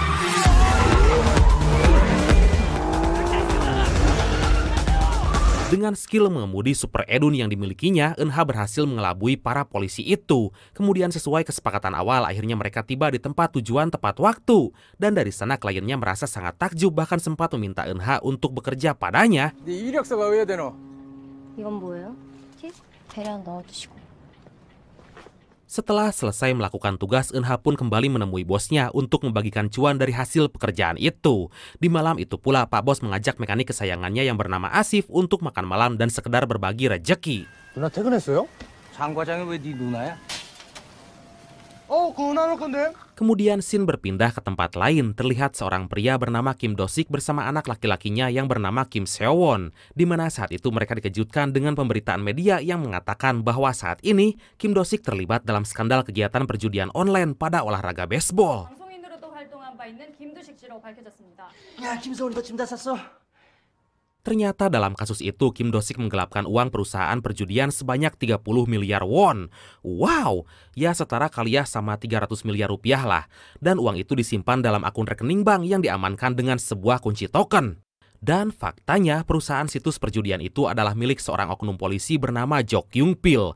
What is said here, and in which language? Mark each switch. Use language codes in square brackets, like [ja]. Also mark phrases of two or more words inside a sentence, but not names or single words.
[id] Dengan skill mengemudi super edun yang dimilikinya, Eun-ha berhasil mengelabui para polisi itu. Kemudian sesuai kesepakatan awal, akhirnya mereka tiba di tempat tujuan tepat waktu. Dan dari sana kliennya merasa sangat takjub, bahkan sempat meminta Eun-ha untuk bekerja padanya. [ko] 이건 뭐예요? 팁? 배량 넣어두시고. [id] Setelah selesai melakukan tugas, Eun-ha pun kembali menemui bosnya untuk membagikan cuan dari hasil pekerjaan itu. Di malam itu pula, Pak Bos mengajak mekanik kesayangannya yang bernama Asif untuk makan malam dan sekedar berbagi rejeki. [ko] 누나 퇴근했어요? 장 과장이 왜 네 누나야? 그거 나눌 건데. [id] Kemudian scene berpindah ke tempat lain. Terlihat seorang pria bernama Kim Do-sik bersama anak laki-lakinya yang bernama Kim Seo-won, di mana saat itu mereka dikejutkan dengan pemberitaan media yang mengatakan bahwa saat ini Kim Do-sik terlibat dalam skandal kegiatan perjudian online pada olahraga baseball. [ko] 방송인으로도 활동한 바 있는 김두식 씨로 밝혀졌습니다. 야, 김서훈이 너 짐 다 쌌어? [id] Ternyata dalam kasus itu Kim Do-sik menggelapkan uang perusahaan perjudian sebanyak 30 miliar won. Wow, ya setara kali ya sama 300 miliar rupiah lah. Dan uang itu disimpan dalam akun rekening bank yang diamankan dengan sebuah kunci token. Dan faktanya perusahaan situs perjudian itu adalah milik seorang oknum polisi bernama Jo Kyung-pil.